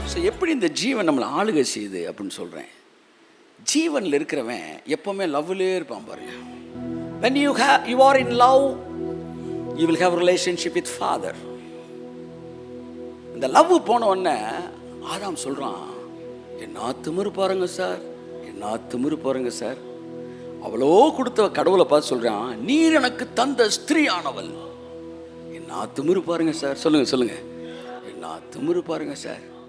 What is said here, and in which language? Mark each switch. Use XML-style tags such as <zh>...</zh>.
<ta>எப்படி இந்த ஜீவன் நம்மளை ஆளுகை செய்யுது அப்படின்னு சொல்கிறேன். ஜீவனில் இருக்கிறவன் எப்போவுமே லவ்லேயே இருப்பான் பாருங்க.</ta> <en>when you are in love, you will have a relationship with Father.</en> <ta>இந்த லவ் போன உடனே ஆதாம் சொல்கிறான், என்ன திமிரு பாருங்க சார், என்ன திமிரு பாருங்க சார். அவ்வளோ கொடுத்த கடவுளை பார்த்து சொல்கிறான், நீர் எனக்கு தந்த ஸ்திரீ ஆனவள். என்ன திமிரு பாருங்க சார். சொல்லுங்க சொல்லுங்க, என்ன திமிரு பாருங்க சார்.</ta>